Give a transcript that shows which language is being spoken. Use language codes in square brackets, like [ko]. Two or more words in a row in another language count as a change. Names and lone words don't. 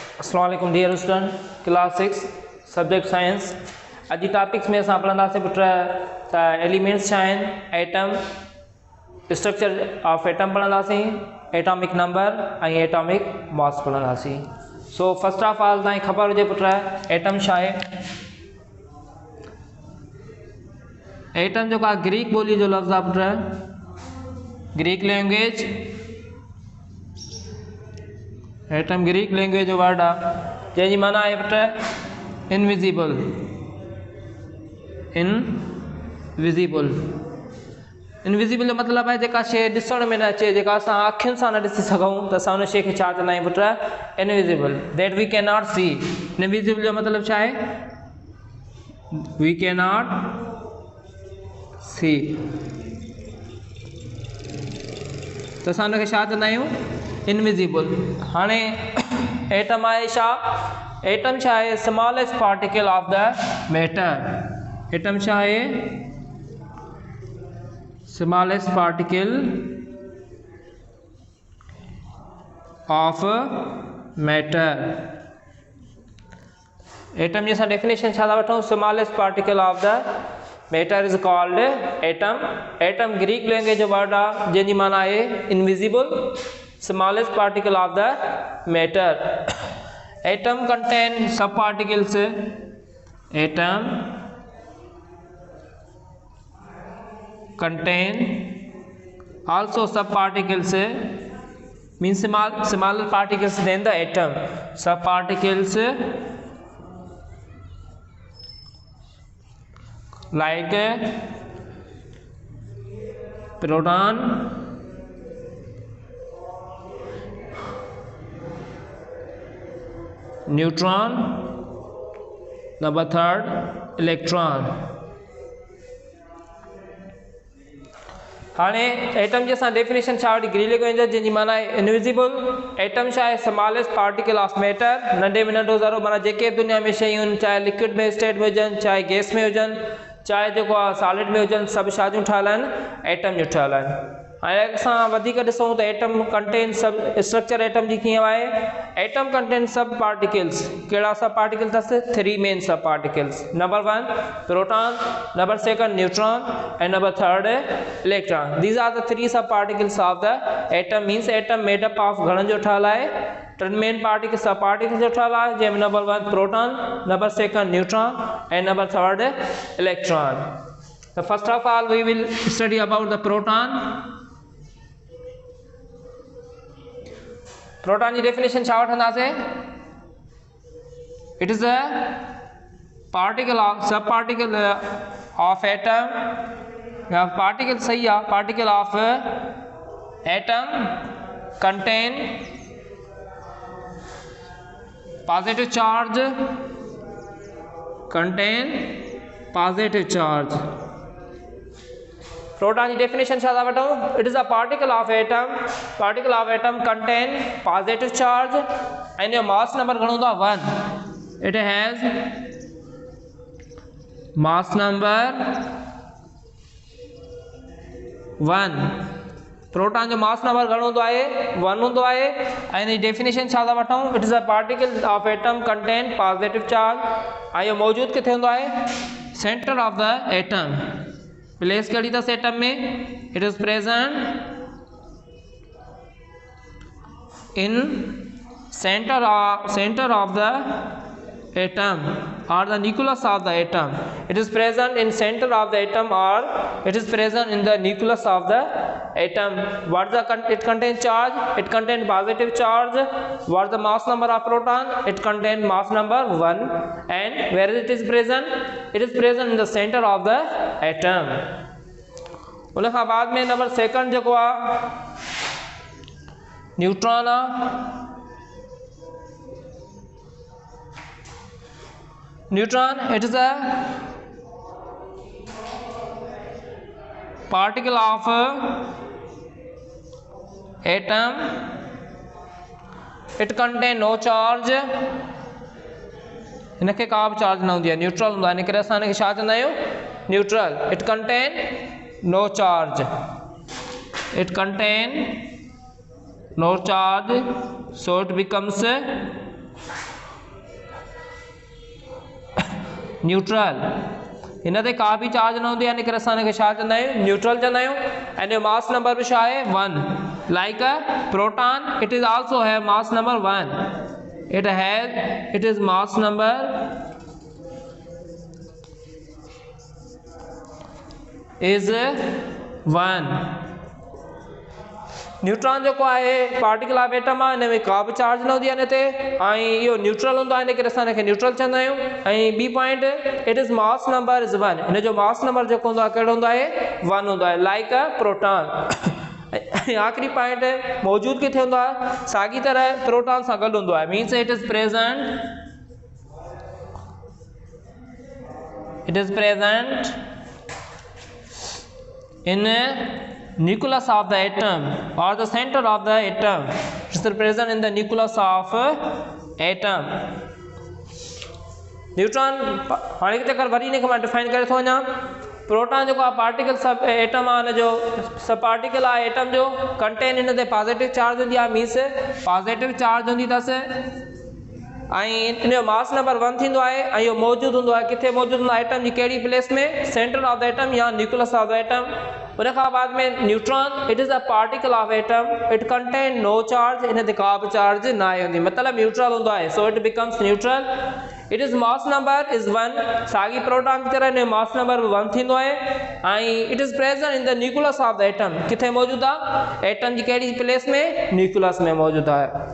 [ar] السلام عليكم [en] dear student class 6 subject science. [sd] अॼु टॉपिक्स में असां पढ़ंदासीं पुट त एलिमेंट्स छा आहिनि, एटम, [en] structure of atom [sd] पढ़ंदासीं, [en] atomic number [sd] ऐं [en] atomic mass [sd] पढ़ंदासीं। [en] so first of all [sd] तव्हांखे ख़बर हुजे पुट एटम छा आहे। एटम जेको आहे ग्रीक ॿोली जो लफ़्ज़ आहे पुट, [en] Greek language, atom Greek language [sd] जो वर्ड आहे जंहिंजी माना आहे पुट इनविजिबल। [en] invisible invisible [sd] जो मतिलबु आहे जेका शइ ॾिसण में न अचे, जेका असां अखियुनि सां न ॾिसी सघूं त असां उन शइ खे छा चवंदा आहियूं पुट, [en] invisible, that we can not see. [sd] इनविजिबल जो मतिलबु छा आहे, [en] we can not see, [sd] त असां उनखे छा चवंदा आहियूं, इनविजिबल। हाणे एटम आहे छा, एटम छा आहे, [en] smallest particle of the matter. [sd] एटम छा आहे, [en] smallest particle of matter. [sd] एटम जी असां डेफिनेशन छा था वठूं, [en] smallest particle of the matter is called atom. [sd] एटम [en] Greek language [sd] जो वर्ड आहे जंहिंजी माना आहे इनविजिबल, [en] smallest particle of the matter. Atom contain subparticles. Atom contain also subparticles, means smaller particles than the atom. Subparticles like proton, neutron, number third electron. [sd] हाणे एटम जी असां डेफिनेशन छा वठी, [en] Greek language [sd] जंहिंजी माना आहे इनविजिबल। एटम छा आहे, [en] smallest particle of matter, [sd] नंढे में नंढो ज़रो, माना जेके दुनिया में शयूं आहिनि, चाहे लिक्विड में स्टेट में हुजनि, चाहे गैस में हुजनि, चाहे जेको आहे सॉलिड में हुजनि, सभु छा जूं ठहियल आहिनि, एटम जूं ठहियल आहिनि। हाणे असां वधीक ॾिसूं त [en] atom contain sub, [sd] स्ट्रक्चर एटम जी कीअं आहे, [en] atom contain sub particles. कहिड़ा sub particles अथसि, 3 main sub particles. number 1 proton, number 2 neutron and number 3 electron. these are the 3 sub particles of the atom. means atom made up of [sd] घणनि जो ठहियल आहे, [en] 3 main particle sub particles [sd] जो ठहियल आहे, जंहिंमें [en] number 1 proton, number 2 neutron and number 3 electron. So first of all we will study about the proton. [sd] प्रोटॉन की डेफिनेशन छा वठंदासीं, [en] it is a particle of, sub particle of atom, [hi] या पार्टिकल सही है, [en] particle of atom contain positive charge, contain positive charge. [sd] प्रोटॉन की डेफिनेशन छा था वठूं, [en] it is a particle of atom, particle of atom contain positive charge and your mass number [sd] घणो हूंदो आहे [en] 1। it has mass number 1. [sd] प्रोटॉन जो [en] mass number [sd] घणो हूंदो आहे, 1 हूंदो आहे। ऐं हिन जी डेफिनेशन छा था वठूं, [en] it is a particle of atom contain positive charge. [sd] ऐं इहो मौजूदु किथे हूंदो आहे, [en] center of the atom. प्लेस [sd] कहिड़ी अथसि एटम में, [en] it is present in center of the atom or the nucleus of the atom. It is present in center of the atom or it is present in the nucleus of the atom. What the it contains charge, it contains positive charge. What the mass number of proton, it contains mass number 1. And where it is present, it is present in the center of the atom. [sd] उन खां बाद में नंबर 2 जेको आहे न्यूट्रॉन आहे। न्यूट्रॉन [en] it is a particle of atom, it contain no charge, [sd] इनखे का बि चार्ज न हूंदी आहे, न्यूट्रल हूंदो आहे, इन करे असां इनखे छा चवंदा आहियूं, न्यूट्रल। [en] it contain no charge, it contain no charge, so it becomes [sd] न्यूट्रल, इन ते का भी चार्ज न हूंदी, यानी कि असां हिनखे छा चवंदा आहियूं, न्यूट्रल चवंदा आहियूं। एंड जो [en] mass number [sd] बि छा आहे 1, [en] like a proton it is also have mass number 1, it is mass number is 1. [sd] न्यूट्रॉन जो है पार्टिकल ऑफ एटम आहे, हिन में का भी चार्ज न हूंदी आहे हिन ते, ऐं इहो न्यूट्रल हूंदो आहे, इन करे असां हिनखे न्यूट्रल चवंदा आहियूं। ऐं ॿी [en] point, it is mass number is 1, [sd] हिन जो [en] mass number [sd] जेको हूंदो आहे कहिड़ो हूंदो आहे 1 हूंदो आहे, [en] like a proton. [sd] आखिरी पॉइंट, मौजूद किथे हूंदो आहे, साॻी तरह प्रोटॉन सां गॾु हूंदो आहे, [en] means it is present in nucleus of the atom or the center of the atom, it is present in the nucleus of atom। [sd] न्यूट्रॉन हाणे किथे कर वरी इनखे मां डिफाइन करे थो वञा। प्रोटॉन जो [en] particle sub atom [sd] आहे, जो [en] sub particle [sd] आहे एटम जो कंटेन इन ते [en] positive charge [sd] हूंदी आहे, मीन्स [en] positive charge [sd] हूंदी अथसि, ऐं इन जो [en] mass number [sd] 1 थींदो आहे, ऐं इहो मौजूदु हूंदो आहे किथे, मौजूदु हूंदो आहे एटम जी कहिड़ी प्लेस में, [en] center of the atom [sd] या [en] nucleus of the atom. [sd] उन खां बाद में [en] neutron it is a particle of atom, it contain no charge, [sd] इन ते का बि चार्ज न आहे हूंदी, मतिलबु न्यूट्रल हूंदो आहे, [en] so it becomes neutral. it is mass number is 1, [sd] साॻी प्रोटॉन की तरह इन जो मास नंबर 1 थींदो आहे, ऐं [en] it is present in the nucleus of the atom, [sd] किथे मौजूदु आहे, एटम जी कहिड़ी प्लेस में, न्यूक्लियस में मौजूदु आहे।